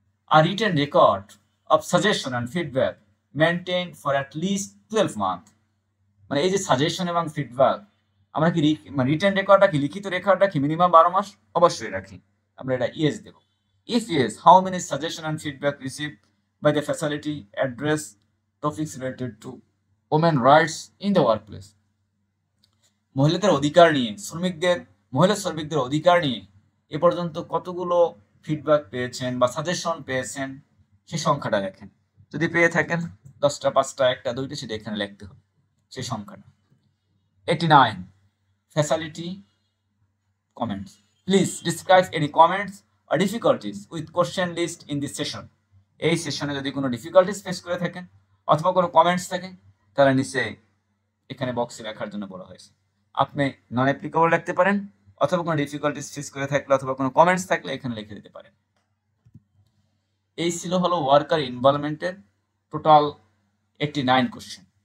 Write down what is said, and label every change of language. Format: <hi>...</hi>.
<en>A written record of suggestion and feedback maintained for at least 12 months.</en> <bn>মানে এই যে suggestion এবং feedback, আমরা কি মানে রিটেন রেকর্ডটা কি, লিখিত রেকর্ডটা কি মিনিমাম 12 মাস? অবশ্যই রাখি, আমরা এটা yes Dev.</bn> <en>If yes, how many suggestion and feedback received by the facility address topics related to women rights in the workplace.</en> <bn>মহিলাদের অধিকার নিয়ে, মহিলা শ্রমিকদের অধিকার নিয়ে এ পর্যন্ত কতগুলো ফিডব্যাক পেয়েছেন বা সাজেশন পেয়েছেন, সেই সংখ্যাটা লেখেন। যদি পেয়ে থাকেন 10টা, 5টা, 1টা, 2টা, সেটা এখানে লিখতে হবে সেই সংখ্যাটা।</bn> <en>89, facility comments. Please describe any comments or difficulties with question list in this session.</en> <bn>এই সেশনে যদি কোনো ডিফিকাল্টিস ফেস করে থাকেন অথবা কোনো কমেন্টস থাকে, তাহলে নিচে এখানে বক্সে লেখার জন্য বলা হয়েছে। আপনি নন অ্যাপ্লিকেবল লিখতে পারেন, অথবা কোনো ডিফিকাল্টিস ফেস করে থাকলে অথবা কোনো কমেন্টস থাকলে এখানে লিখে দিতে পারেন। এই ছিল হলো ওয়ার্কার ইনভলভমেন্টের টোটাল 89 কোশ্চেন।</bn>